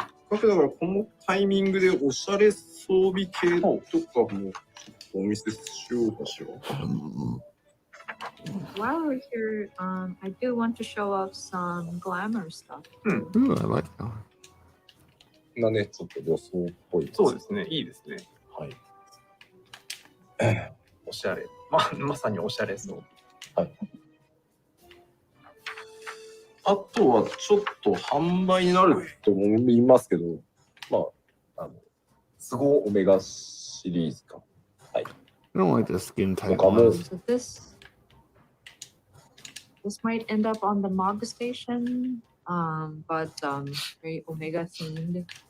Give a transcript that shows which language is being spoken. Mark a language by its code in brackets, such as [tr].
[ja] だからこのタイミングでおしゃれ装備系とかもお見せしようかしら。 [en] While we're here, I do want to show off some glamour stuff. Ooh, I like that one. [ja] ね、ちょっと予想っぽい。そうですね、いいですね。はい。おしゃれ。まさにおしゃれそう。はい。あとはちょっと販売になると思いますけど、スゴオメガシリーズか。はい。 [en] I don't like the skin type ones. So this might end up on the MOG station, but very Omega themed.